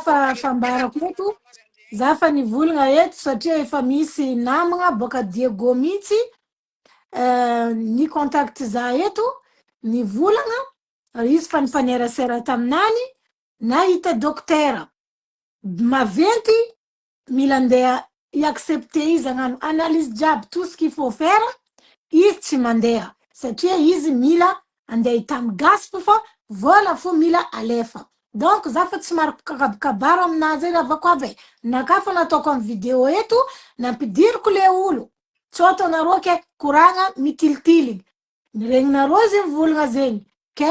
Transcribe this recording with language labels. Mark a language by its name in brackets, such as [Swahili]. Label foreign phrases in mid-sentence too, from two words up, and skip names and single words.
[Malagasy] fa fambarako eto za fa nivolagna eto satria efa misy namagna boka Diego mihitsy ny contact za eto nivolagna izy fa nifanerasera taminany nahita dokotera maventy mila andeha iaccepte izy agnano analyse jiaby [French] tout ce qu'il faut faire [Malagasy] izy tsy mandeha satria izy mila andeha hitamy gaspo fa vola fo mila alefa donc za fa tsy maro kabaro aminazy eny avako aby naka fa nataoko amy vidéo eto nampidiriko le olo tsôta anareo ke koragna mitilitiligny regninareo izy mivolagna zegny ke